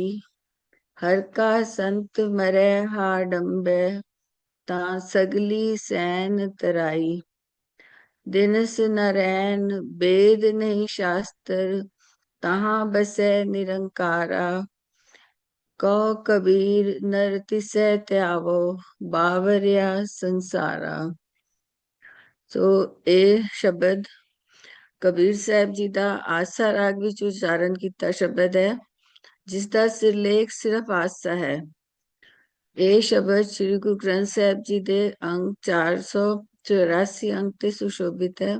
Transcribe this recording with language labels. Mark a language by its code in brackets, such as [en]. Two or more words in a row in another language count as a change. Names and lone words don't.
[hi] हर का संत मरै हाडंबे ता सगली सैन तराई। दिनस नरैन वेद नहीं शास्त्र तहाँ बसै निरंकारा। कहो कबीर नर तिसै त्यावो बावरिया संसारा। [pa] ਸੋ ਇਹ ਸ਼ਬਦ ਕਬੀਰ ਸਾਹਿਬ ਜੀ ਦਾ ਆਸਾ ਰਾਗ ਵਿੱਚ ਉਚਾਰਨ ਕੀਤਾ ਸ਼ਬਦ ਹੈ, ਜਿਸ ਦਾ ਸਿਰਲੇਖ ਸਿਰਫ ਆਸਾ ਹੈ। ਇਹ ਸ਼ਬਦ ਸ੍ਰੀ ਗੁਰੂ ਗ੍ਰੰਥ ਸਾਹਿਬ ਜੀ ਦੇ ਅੰਕ 484 ਅੰਕ ਤੇ ਸੁਸ਼ੋਭਿਤ ਹੈ।